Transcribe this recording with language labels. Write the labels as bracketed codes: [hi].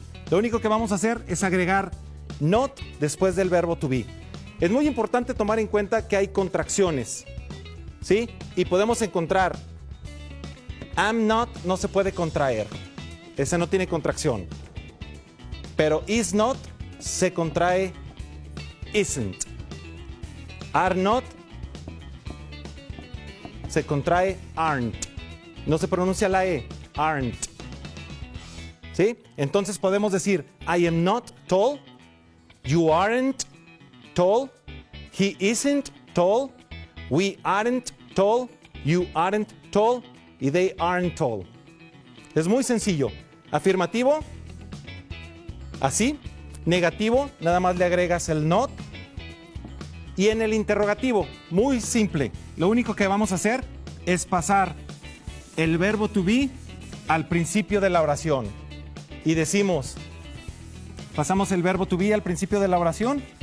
[es] Lo único que vamos a hacer es agregar not después del verbo to be. Es muy importante tomar en cuenta que hay contracciones, ¿sí? Y podemos encontrar am not no se puede contraer. Ese no tiene contracción. Pero is not se contrae isn't. Are not se contrae aren't. No se pronuncia la E. Aren't. ¿Sí? Entonces podemos decir [en] I am not tall, you aren't tall, he isn't tall, we aren't tall, you aren't tall y they aren't tall. [es] Es muy sencillo. Afirmativo, así. Negativo, nada más le agregas el not. Y en el interrogativo, muy simple. Lo único que vamos a hacer es pasar el verbo to be al principio de la oración. Y decimos, pasamos el verbo to be al principio de la oración.